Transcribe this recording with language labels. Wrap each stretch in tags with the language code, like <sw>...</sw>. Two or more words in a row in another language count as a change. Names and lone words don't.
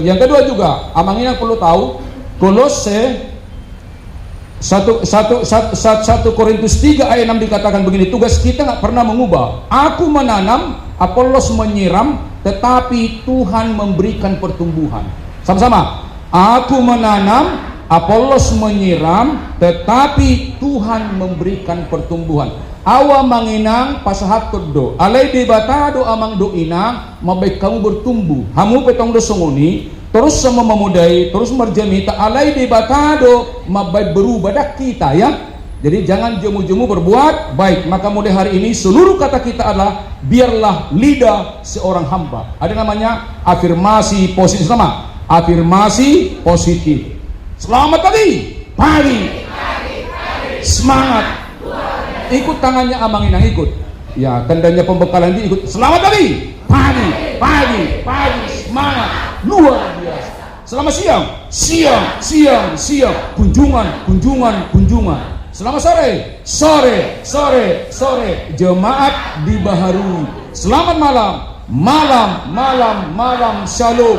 <id>Yang kedua juga amangnya perlu tahu Kolose 1 Korintus 3 ayat 6 dikatakan begini, tugas kita nggak pernah mengubah. Aku menanam, Apolos menyiram, tetapi Tuhan memberikan pertumbuhan. Sama-sama. Aku menanam, Apolos menyiram, tetapi Tuhan memberikan pertumbuhan.</id> <bbc>Awa manginang pasahat do, alai debata do amang do inang, mabaik</bbc> <id>kamu bertumbuh.</id> <bbc>Hamu petong do songoni, terus sama memudai, terus merjamita alai debatado mabai</bbc> <id>berubah dah kita ya. Jadi jangan jemu-jemu berbuat baik. Maka mulai hari ini seluruh kata kita adalah biarlah lidah seorang hamba. Ada namanya afirmasi positif sama. Afirmasi positif. Selamat pagi. Pagi. Semangat. Ikut tangannya amang inang ikut. Ya, tandanya pembekalan dia ikut. Selamat pagi. Pagi. Semangat. Luar biasa. Selamat siang. Kunjungan. Selamat sore. Jemaat dibaharui. Selamat malam. Shalom.</id>